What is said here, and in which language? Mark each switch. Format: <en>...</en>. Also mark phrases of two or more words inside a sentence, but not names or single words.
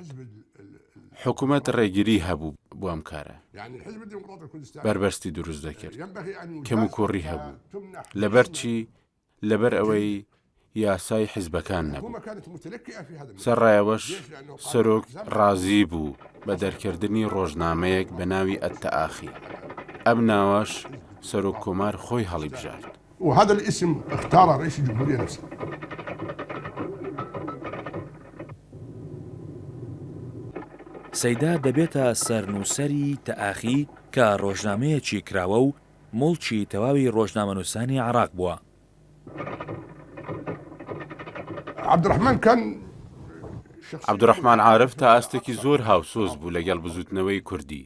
<ckb>حکوومەت ڕێگیری هەبوو بۆ ئەم کارە، بربەستی دروست دەکرد، کەم و کوڕی هەبوو، لەبەر چی؟ لەبەر ئەوەی یاسای حیزبەکان نەبوو. سەرڕایەوەش سەرۆک ڕازی بوو بە دەرکردنی ڕۆژنامەیەک بە ناوی ئەتەئاخی، ئەم ناوەش سەرۆک کۆمار خۆی هەڵی بژارد.</ckb> <ar>وهذا الاسم اختار رئيس الجمهورية نفسه.</ar> <ckb>سەیدا دەبێتە سەرنووسەری تەئاخی کە ڕۆژنامەیەکی کراوە و مڵکی تەواوی ڕۆژنامەنووسانی عێراق بووە. عەبدوڕەحمان عارف تا ئاستێکی زۆر هاوسۆز بوو لەگەڵ بزوتنەوەی کوردی.</ckb>